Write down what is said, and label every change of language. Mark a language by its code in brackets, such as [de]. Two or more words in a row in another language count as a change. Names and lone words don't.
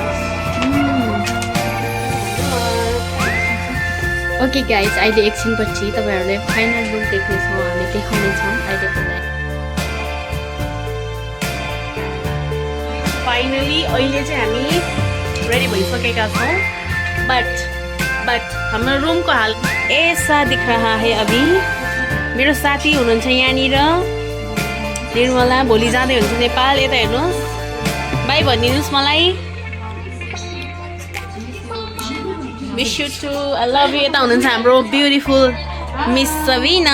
[en] okay guys, [ne] अहिले एकछिनपछि तपाईँहरूले फाइनल लुक देख्नेछौँ, हामी देखाउनेछौँ अहिलेको लागि. फाइनली अहिले चाहिँ हामी रेडी भइसकेका छौँ. [hi] बट [ne] हाम्रो रुमको हाल [hi] ऐसा दिख रहा है अभी. [ne] मेरो साथी हुनुहुन्छ यहाँनिर निर्मला, भोलि जाँदै हुन्छ नेपाल. यता हेर्नुहोस्, बाई भनिदिनुहोस् मलाई. [en] Miss you too, I love you. [ne] यता हुनुहुन्छ हाम्रो ब्युटिफुल मिस सबिना.